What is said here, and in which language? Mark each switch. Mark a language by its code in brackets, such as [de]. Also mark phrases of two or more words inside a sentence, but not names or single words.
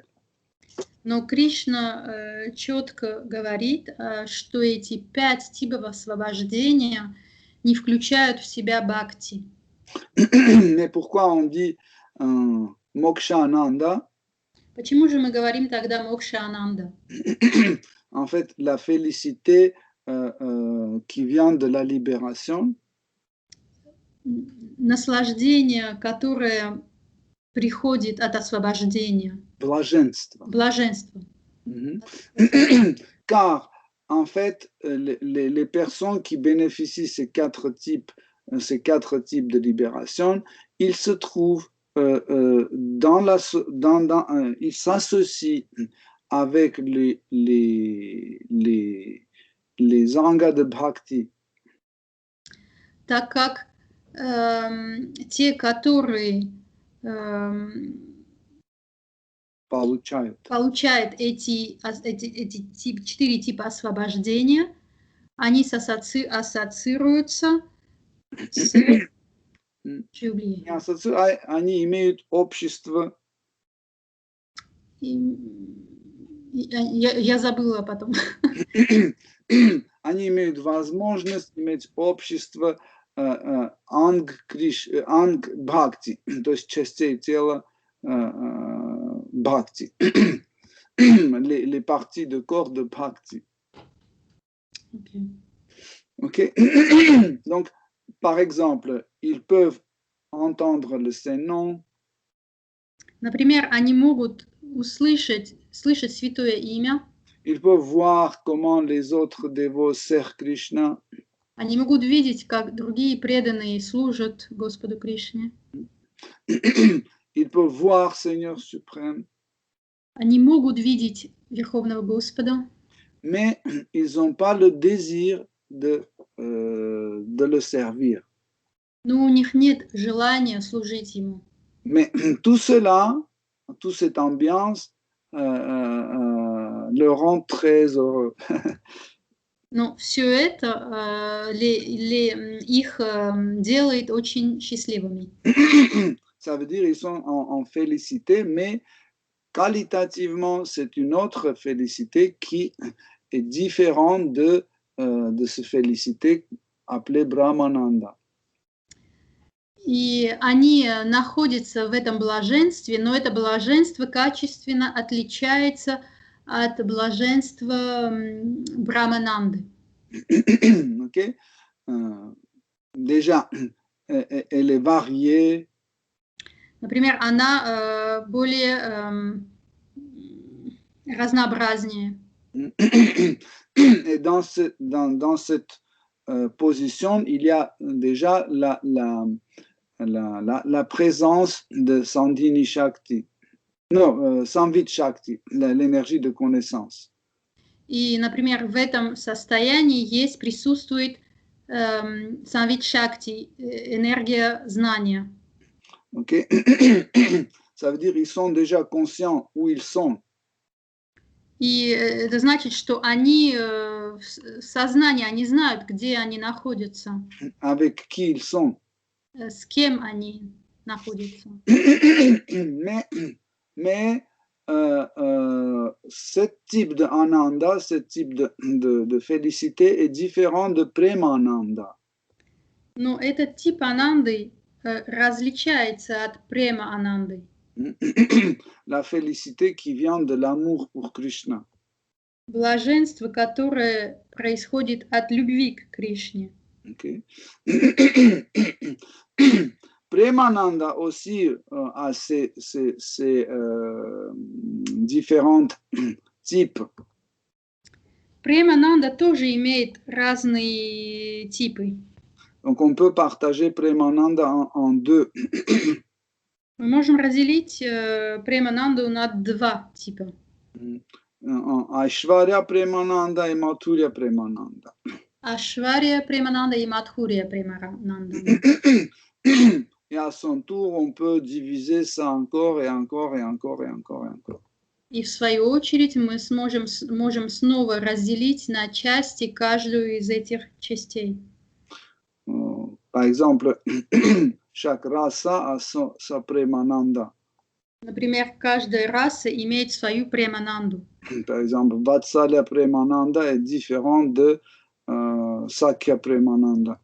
[ru] Но Кришна четко говорит, что эти 5 типов освобождения не включают в себя бхакти. [fr] Mais pourquoi on dit moksha ananda? [ru] Почему же мы говорим тогда мокша ананда? [fr] En fait, la félicité qui vient de la libération. [ru] Наслаждение, которое приходит от освобождения. Блаженство. Блаженство. [fr] Car, en fait, les personnes qui bénéficient ces 4 types de libération, ils se trouvent ils s'associent avec les angas de bhakti. [ru] Так как те, которые получают эти 4 типа освобождения, они ассоциируются с... Они имеют общество. Я забыла потом. Они имеют возможность иметь общество анг-бхакти, то есть частей тела бхакти, [fr] les parties de corps de bhakti. Ok. Donc, par exemple, ils peuvent entendre le Saint-Nom. [ru] Например, они могут слышать святое имя. [fr] Ils peuvent voir comment les autres dévots servent Krishna. [ru] Они могут видеть, как другие преданные служат Господу Кришне. [fr] Ils peuvent voir Seigneur suprême. [ru] Они могут видеть Верховного Господа. [fr] Mais ils n'ont pas le désir de le servir. [ru] Но у них нет желания служить ему. [fr] Mais tout cela, toute cette ambiance le rend très heureux. [ru] Но все это их делает очень счастливыми. [fr] Ça veut dire qu'ils sont en félicité, mais qualitativement, c'est une autre félicité qui est différente de cette félicité appelée Brahmananda. [ru] И они находятся в этом блаженстве, но это блаженство качественно отличается от блаженства Брахмананды. [fr] Okay? Déjà, elle est variée. [ru] Например, она более разнообразнее. [fr] Et dans cette position, il y a déjà la présence de Sandhini Shakti. Non, Samvit Shakti, l'énergie de connaissance. [ru] И, например, в этом состоянии присутствует Самвит Шакти, энергия знания. [fr] Okay. Ça veut dire qu'ils sont déjà conscients où ils sont. [ru] И это значит, что они в сознании, они знают, где они находятся. [fr] Avec qui ils sont. [ru] С кем они находятся. [fr] Mais ce type de ananda, ce type de félicité est différent de premananda. [ru] Но этот тип ананды различается от према ананды. [fr] La félicité qui vient de l'amour pour Krishna. [ru] Блаженство, которое происходит от любви к Кришне. [fr] Okay. Premananda aussi a ces différents types. [ru] Премананда тоже имеет разные типы. [fr] Donc on peut partager Premananda en deux. [ru] Мы можем разделить премананду на два типа. [fr] Aishvarya Premananda et Madhurya Premananda. [ru] Ашвария премананда и Мадхурия премананда. [fr] Et à son tour, on peut diviser ça encore et encore et encore et encore et encore. [ru] И в свою очередь мы можем снова разделить на части каждую из этих частей. [fr] Par exemple, chaque rasa a sa Premananda. [ru] Например, каждая раса имеет свою премананду. [fr] Par exemple, Vatsalya Premananda est différent de Sakya Premananda.